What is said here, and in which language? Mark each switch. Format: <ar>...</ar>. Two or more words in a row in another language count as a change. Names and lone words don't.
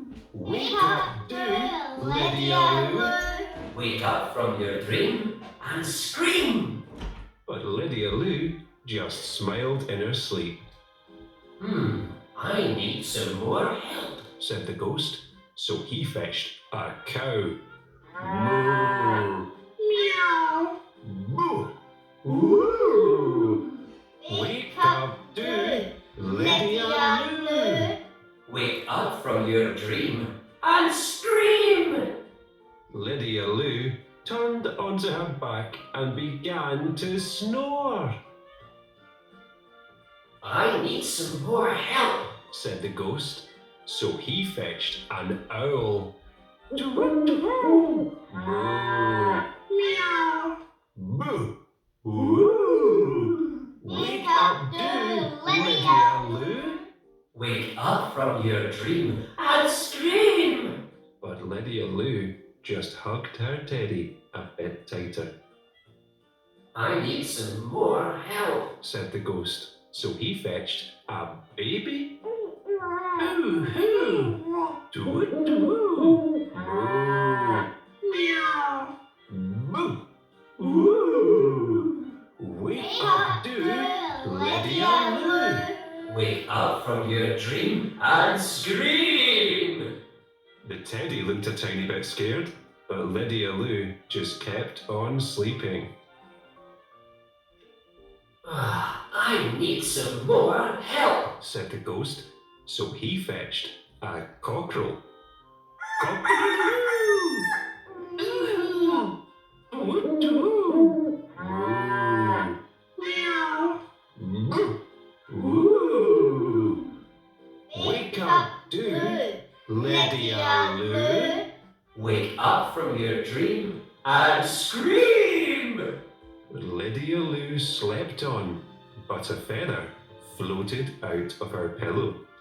<en>Wake up, do, Lydia Lou! Wake up from your dream and scream. But Lydia Lou just smiled in her sleep. I need some more help. Said the ghost. So he fetched a cow. Moo! Meow. Boo! Woo! Wake up, do, Lydia Lou! Wake up from your dream and scream. Lydia Lou turned onto her back and began to snore. I need some more help. Said the ghost. So he fetched an owl. Moo! Meow. Boo! Woo! Wake up, do, Lydia Lou! Wake up from your dream and scream. But Lydia Lou just hugged her teddy a bit tighter. I need some more help. Said the ghost. So he fetched a baby. Ooh-hoo! Do-do! Moo! Meow. Boo! Woo! Wake up, do, Lydia Lou! Wake up from your dream and scream. The teddy looked a tiny bit scared, but Lydia Lou just kept on sleeping. I need some more help. Said the ghost. So he fetched a cockerel. Cock-a-doodle-doo! Ooh! Woo-doo! Moo! Meow. Moo! Woo! Wake up, do, Lydia Lou! Wake up from your dream and scream. Lydia Lou slept on, but a feather floated out of her pillow.</en>